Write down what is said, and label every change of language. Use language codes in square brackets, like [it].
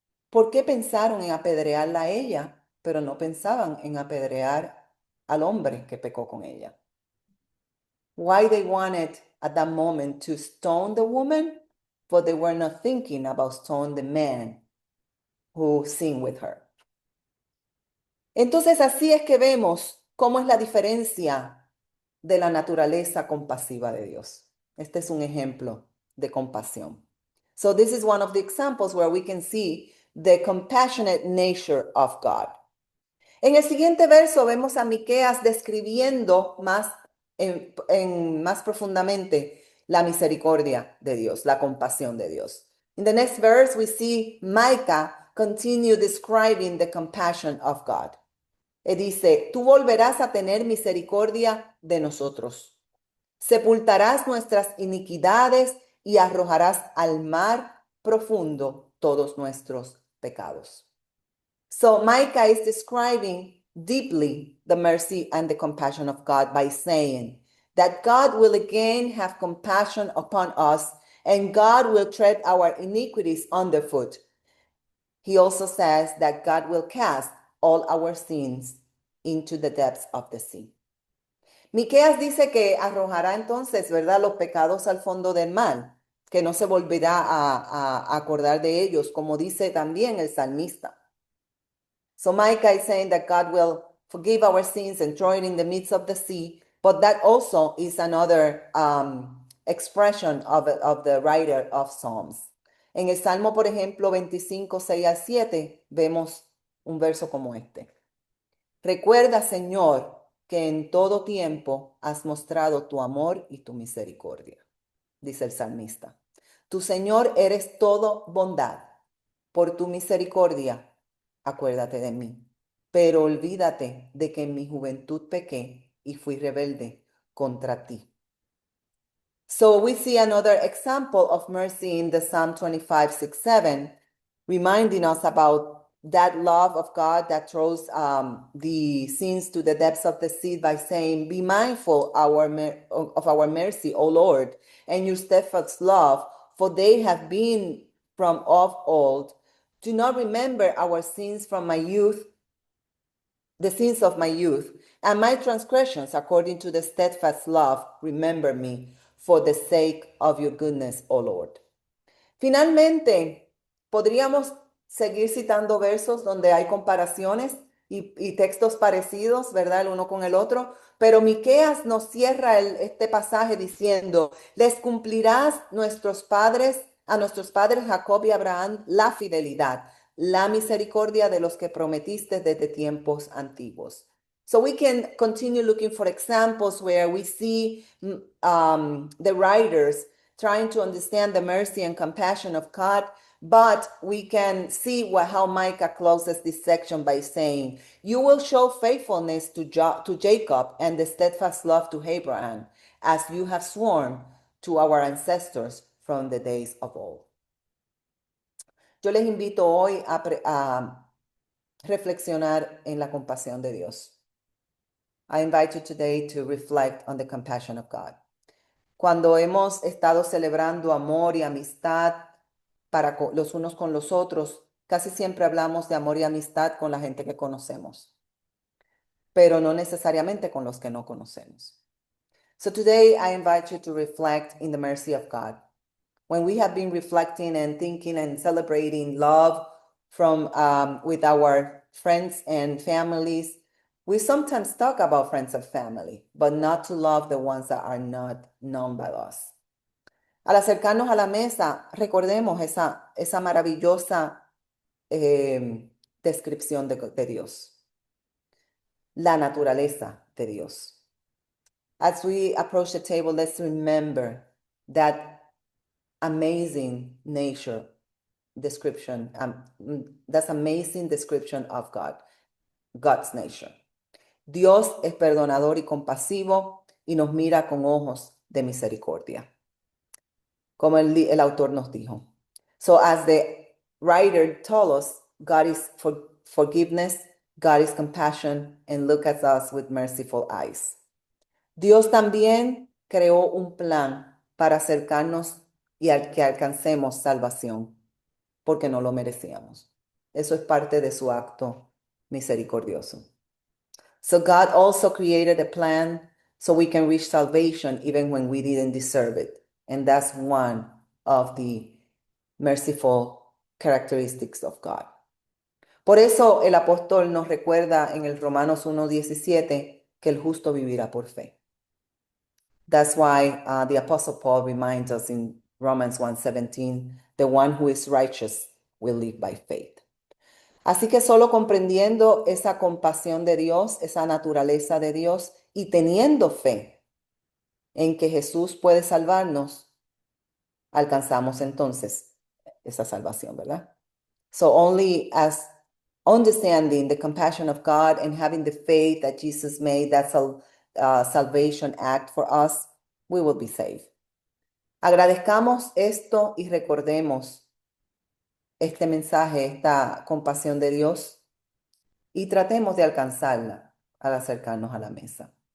[es] ¿Por qué pensaron en apedrearla a ella, pero no pensaban en apedrear al hombre que pecó con ella? [en] Why they wanted at that moment to stone the woman, but they were not thinking about stone the man who sinned with her. [es] Entonces así es que vemos cómo es la diferencia de la naturaleza compasiva de Dios. Este es un ejemplo de compasión. [en] So this is one of the examples where we can see the compassionate nature of God. [es] En el siguiente verso vemos a Miqueas describiendo más más profundamente la misericordia de Dios, la compasión de Dios. [en] In the next verse, we see Micah continue describing the compassion of God. [es] Dice, tú volverás a tener misericordia de nosotros. Sepultarás nuestras iniquidades y arrojarás al mar profundo todos nuestros pecados. [en] So Micah is describing deeply the mercy and the compassion of God by saying that God will again have compassion upon us and God will tread our iniquities underfoot. He also says that God will cast all our sins into the depths of the sea. [es] Miqueas dice que arrojará entonces, ¿verdad?, los pecados al fondo del mar, que no se volverá a acordar de ellos, como dice también el salmista. [en] So Micah is saying that God will forgive our sins and throw it in the midst of the sea, but that also is another expression of the writer of Psalms. [es] En el Salmo, por ejemplo, 25, 6 al 7, vemos un verso como este. Recuerda, Señor, que en todo tiempo has mostrado tu amor y tu misericordia, dice el salmista. Tu Señor eres todo bondad. Por tu misericordia, acuérdate de mí. Pero olvídate de que en mi juventud pequé y fui rebelde contra ti. [en] So we see another example of mercy in the Psalm 25, 6, 7, reminding us about that love of God that throws the sins to the depths of the sea by saying, be mindful of our mercy, O Lord, and your steadfast love, for they have been from of old. Do not remember our sins from my youth, the sins of my youth, and my transgressions according to the steadfast love, remember me, for the sake of your goodness, O Lord. [es] Finalmente, podríamos seguir citando versos donde hay comparaciones y textos parecidos, ¿verdad? El uno con el otro, pero Miqueas nos cierra este pasaje diciendo, les cumplirás a nuestros padres Jacob y Abraham la fidelidad, la misericordia de los que prometiste desde tiempos antiguos. [en] So we can continue looking for examples where we see the writers trying to understand the mercy and compassion of God, but we can see how Micah closes this section by saying, you will show faithfulness to Jacob and the steadfast love to Abraham, as you have sworn to our ancestors from the days of old. [es] Yo les invito hoy a reflexionar en la compasión de Dios. [en] I invite you today to reflect on the compassion of God. [es] Cuando hemos estado celebrando amor y amistad para los unos con los otros, casi siempre hablamos de amor y amistad con la gente que conocemos, pero no necesariamente con los que no conocemos. [en] So today I invite you to reflect in the mercy of God. When we have been reflecting and thinking and celebrating love from with our friends and families, we sometimes talk about friends and family, but not to love the ones that are not known by us. [es] Al acercarnos a la mesa, recordemos esa maravillosa descripción de Dios, la naturaleza de Dios. [en] As we approach the table, let's remember that amazing nature description, that's amazing description of God, God's nature. [es] Dios es perdonador y compasivo y nos mira con ojos de misericordia, como el autor nos dijo. [en] So as the writer told us, God is forgiveness, God is compassion, and look at us with merciful eyes. [es] Dios también creó un plan para acercarnos y que alcancemos salvación, porque no lo merecíamos. Eso es parte de su acto misericordioso. [en] So God also created a plan so we can reach salvation even when we didn't deserve it. And that's one of the merciful characteristics of God. [es] Por eso el apóstol nos recuerda en el Romanos 1:17 que el justo vivirá por fe. [en] That's why the apostle Paul reminds us in Romans 1:17, the one who is righteous will live by faith. [es] Así que solo comprendiendo esa compasión de Dios, esa naturaleza de Dios y teniendo fe, en que Jesús puede salvarnos, alcanzamos entonces esa salvación, ¿verdad? [en] So only as understanding the compassion of God and having the faith that Jesus made that salvation act for us, we will be saved. [es] Agradezcamos esto y recordemos este mensaje, esta compasión de Dios y tratemos de alcanzarla al acercarnos a la mesa.